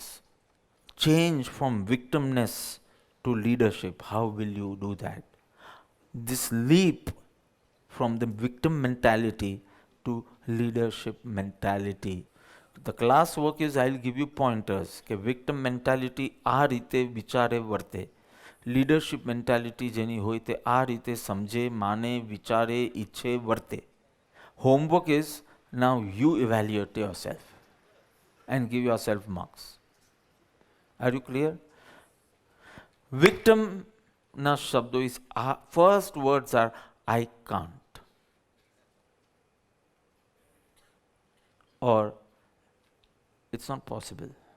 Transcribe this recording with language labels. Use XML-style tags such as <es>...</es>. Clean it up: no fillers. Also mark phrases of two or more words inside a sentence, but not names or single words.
<en>Change from victimness to leadership. How will you do that? This leap from the victim mentality to leadership mentality. The class work is, I'll give you pointers કે victim mentality</en> <gu>આ રીતે વિચારે વર્તે,</gu> <en>leadership mentality</en> <gu>જેની હોય તે આ રીતે સમજે, માને, વિચારે, ઈચ્છે, વર્તે.</gu> <en>Homework is, now you evaluate yourself and give yourself marks. Are you clear? Victim</en> <gu>ના શબ્દો</gu> <en>is, first words are I can't, or it's not possible.</en>